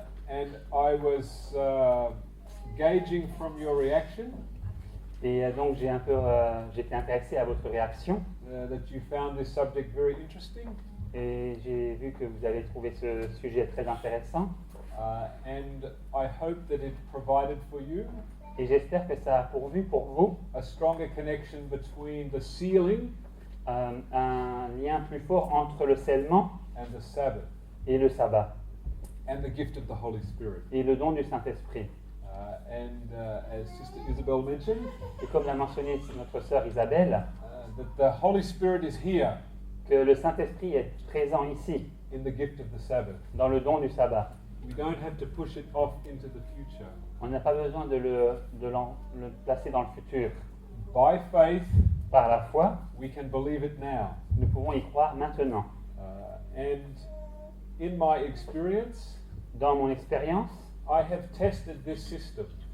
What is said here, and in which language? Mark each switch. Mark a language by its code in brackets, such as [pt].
[en] And I was gauging from your reaction [fr] Et donc, j'étais intéressé à votre réaction. [en] That you found this subject very interesting. [fr] Et j'ai vu que vous avez trouvé ce sujet très intéressant. [en] And I hope that it provided for you [fr] Et j'espère que ça a pourvu pour vous [en] a stronger connection between the sealing [fr] un lien plus fort entre le scellement [en] and the Sabbath [fr] et le sabbat [en] and the gift of the Holy Spirit. [fr] et le don du Saint-Esprit. [en] As Sister Isabel mentioned, [fr] Et comme l'a mentionné notre sœur Isabelle, [en] that the Holy Spirit is here [fr] que le Saint-Esprit est présent ici, [en] in the gift of the Sabbath. [fr] dans le don du sabbat. [en] We don't have to push it off into the future. [fr] On n'a pas besoin de le placer dans le futur. [en] By faith, [fr] Par la foi, [en] we can believe it now. [fr] nous pouvons y croire maintenant. [en] And in my experience, [fr] Dans mon expérience, [en] I have tested this system.